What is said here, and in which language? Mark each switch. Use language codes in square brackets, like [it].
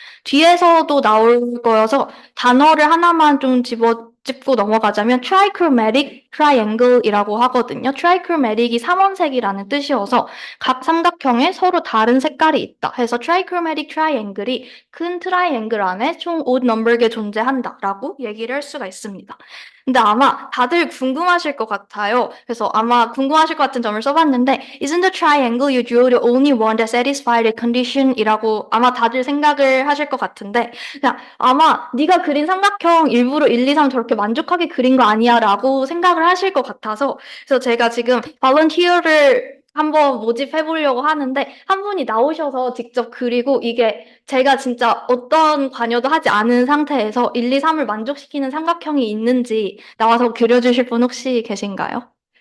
[ko] 뒤에서도 나올 거여서 단어를 하나만 좀 짚고 넘어가자면 trichromatic triangle이라고 하거든요. trichromatic이 삼원색이라는 뜻이어서 각 삼각형에 서로 다른 색깔이 있다 해서 trichromatic triangle이 큰 트라이앵글 안에 총 odd number 개 존재한다라고 얘기를 할 수가 있습니다. 근데 아마 다들 궁금하실 것 같아요. 그래서 아마 궁금하실 것 같은 점을 써봤는데 [en] Isn't the triangle you drew the only one that satisfied the condition? [ko] 이라고 아마 다들 생각을 하실 것 같은데 그냥 아마 네가 그린 삼각형 일부러 1, 2, 3 저렇게 만족하게 그린 거 아니야 라고 생각을 하실 것 같아서 그래서 제가 지금 volunteer를 한번 모집해 보려고 하는데 한 분이 나오셔서 직접 그리고 이게 제가 진짜 어떤 관여도 하지 않은 상태에서 1, 2, 3을 만족시키는 삼각형이 있는지 나와서 그려주실 분 혹시 계신가요?